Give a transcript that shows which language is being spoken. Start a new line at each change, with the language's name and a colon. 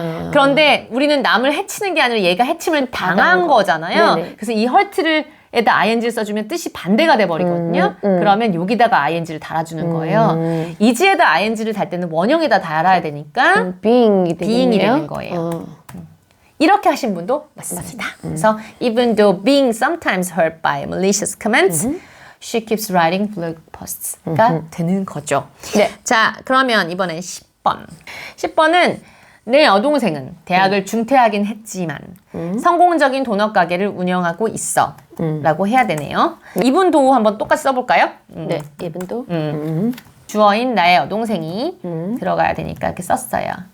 Korean: 그런데 우리는 남을 해치는 게 아니라 얘가 해침을 당한 거잖아요. 네네. 그래서 이 헐트를에다 ing를 써주면 뜻이 반대가 돼버리거든요. 그러면 여기다가 ing를 달아주는 거예요. 이지에다 ing를 달 때는 원형에다 달아야 되니까 being이 being이 되겠네요. 되는 거예요. 이렇게 하신 분도 맞습니다. 그래서
English: even though being sometimes hurt by malicious comments, she keeps writing blog posts
Korean: 가 되는 거죠. 네. 자, 그러면 이번엔 10번. 10번은 내 여동생은 대학을 중퇴하긴 했지만 성공적인 도넛 가게를 운영하고 있어 라고 해야 되네요. 이분도 한번 똑같이 써볼까요? 네. 이분도. 주어인 나의 여동생이 들어가야 되니까 이렇게 썼어요.